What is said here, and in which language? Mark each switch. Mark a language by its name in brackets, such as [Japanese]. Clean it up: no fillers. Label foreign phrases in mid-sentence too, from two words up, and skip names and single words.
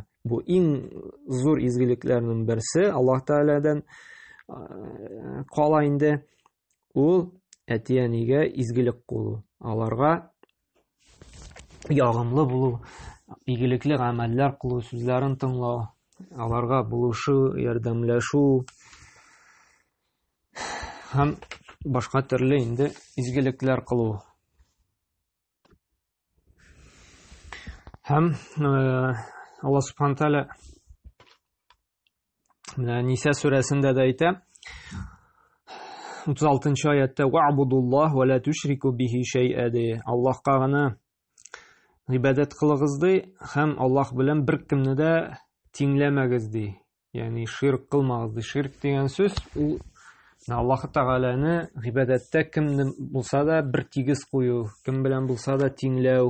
[Tatar] Бу иң зур изгелекләрнең берсе Аллаһ Тааладан кала инде, ул әти-әнигә изгелек кылу, аларга ягымлы булу, игелекле гамәлләр кылу, сүзләрен тыңлау, аларга булышу, ярдәмләшү һәм башка төрле инде изгелекләр кылу. Һәм Аллаһ Субхану Тааля Ниса сүрәсендә дә әйтә, 36-нчы аятта: [Arabic] "واعبدوا الله ولا تشركوا به شيئا" ди. [Tatar] Аллаһка гына гыйбадәт кылыгыз ди, һәм Аллаһ белән беркемне дә тиңләмәгез ди. Ягъни ширк кылмагыз ди. Ширк дигән сүз ул Аллаһ Тааляны гыйбадәттә кемне булса да бер тигез кую, кем белән булса да тиңләү.